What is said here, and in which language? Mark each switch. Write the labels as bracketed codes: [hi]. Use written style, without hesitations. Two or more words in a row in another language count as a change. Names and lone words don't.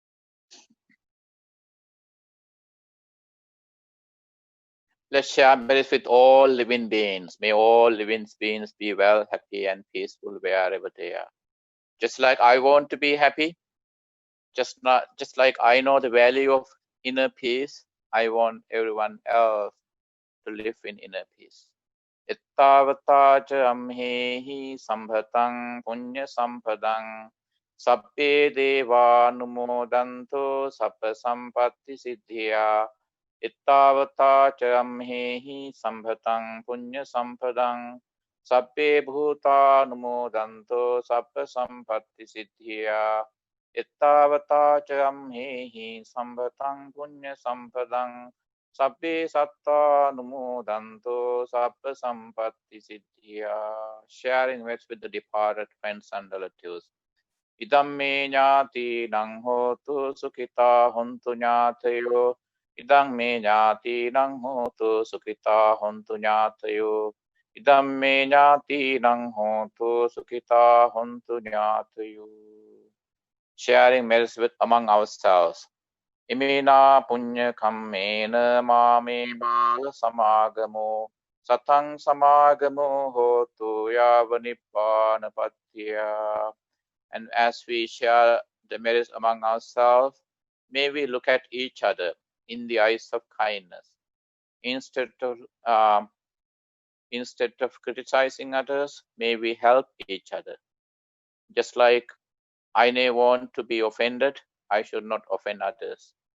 [en] Let's share merit with all living beings. May all living beings be well, happy, and peaceful wherever they are. Just like I want to be happy, just like I know the value of inner peace, I want everyone else to live in inner peace. [pi] Ittavata cha amhehi sambhatang punya sampadang sabbe deva numodanto sabba sampatti siddhya. Ittavata cha amhehi sambhatang punya sampadang sabbe bhuta numodanto sabba sampatti siddhya. Ittavata cha amhehi sambhatang punya sampadang sabbe satta numodanto sabba sampatti siddhya. [en] Sharing words with the departed friends and relatives. [pi] Idam me ñāti nang hotu sukhita hontu ñātayo. Idam me ñāti nang hotu sukhita hontu ñātayo. Idam me ñāti nang hotu sukhita hontu ñātayo. [en] Sharing merits with among ourselves. [pi] Imena punya kammena mame bala samagamo satang samagamo hotu yava nibbana patya. [en] And as we share the merits among ourselves, may we look at each other in the eyes of kindness. Instead of criticizing others, may we help each other. Just like I may want to be offended, I should not offend others.